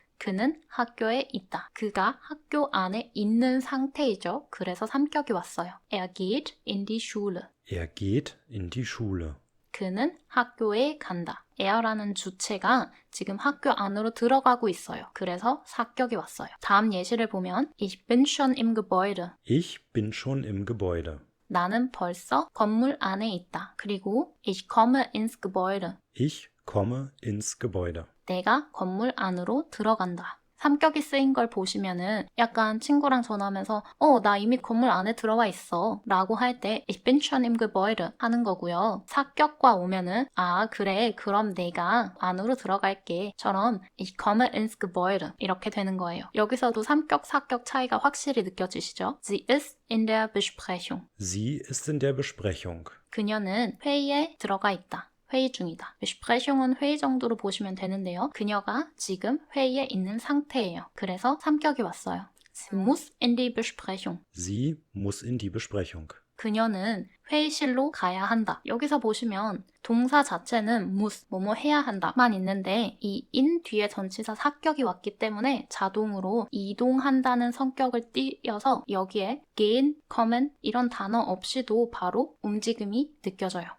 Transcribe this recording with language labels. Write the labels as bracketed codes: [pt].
[ko] 그는 학교에 있다. 그가 학교 안에 있는 상태이죠. 그래서 3격이 왔어요. [de] Er geht in die Schule. Er geht in die Schule. [ko] 그는 학교에 간다. er라는 주체가 지금 학교 안으로 들어가고 있어요. 그래서 4격이 왔어요. 다음 예시를 보면 [de] Ich bin schon im Gebäude. Ich bin schon im Gebäude. [ko] 나는 벌써 건물 안에 있다. 그리고 [de] Ich komme ins Gebäude. Ich komme ins Gebäude. [ko] 내가 건물 안으로 들어간다. 3격이 쓰인 걸 보시면은 약간 친구랑 전화하면서 나 이미 건물 안에 들어와 있어 라고 할 때 [de] Ich bin schon im Gebäude [ko] 하는 거고요. 4격과 오면은 그래 그럼 내가 안으로 들어갈게 처럼 [de] Ich komme ins Gebäude [ko] 이렇게 되는 거예요. 여기서도 3격, 4격 차이가 확실히 느껴지시죠? [de] Sie ist in der Besprechung. Sie ist in der Besprechung. [ko] 그녀는 회의에 들어가 있다. 회의 중이다. Besprechung은 회의 정도로 보시면 되는데요. 그녀가 지금 회의에 있는 상태예요. 그래서 3격이 왔어요. [de] Sie muss in die Besprechung. Sie muss in die Besprechung. [ko] 그녀는 회의실로 가야 한다. 여기서 보시면 동사 자체는 muss, 뭐뭐 해야 한다만 있는데 이 in 뒤에 전치사 4격이 왔기 때문에 자동으로 이동한다는 성격을 띄어서 여기에 gehen, kommen 이런 단어 없이도 바로 움직임이 느껴져요.